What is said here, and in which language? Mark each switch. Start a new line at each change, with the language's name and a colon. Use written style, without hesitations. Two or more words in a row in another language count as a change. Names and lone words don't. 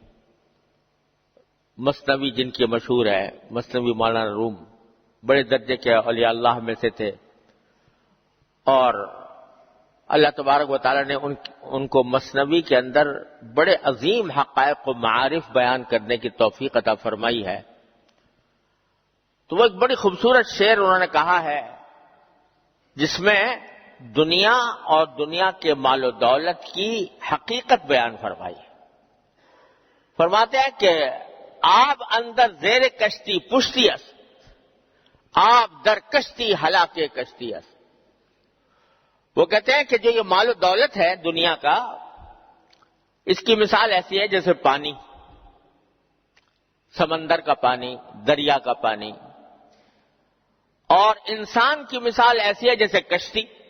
Urdu: مثنوی جن کی مشہور ہے، مثنوی مولانا روم بڑے درجے کے اولیاء اللہ میں سے تھے، اور اللہ تبارک و تعالیٰ نے ان کو مثنوی کے اندر بڑے عظیم حقائق و معارف بیان کرنے کی توفیق عطا فرمائی ہے۔ تو وہ ایک بڑی خوبصورت شعر انہوں نے کہا ہے جس میں دنیا اور دنیا کے مال و دولت کی حقیقت بیان فرمائی ہے۔ فرماتے ہیں کہ
Persian: آب اندر زیر کشتی پشتی است، آب در کشتی ہلاکے کشتی است۔
Urdu: وہ کہتے ہیں کہ جو یہ مال و دولت ہے دنیا کا، اس کی مثال ایسی ہے جیسے پانی، سمندر کا پانی، دریا کا پانی، اور انسان کی مثال ایسی ہے جیسے کشتی۔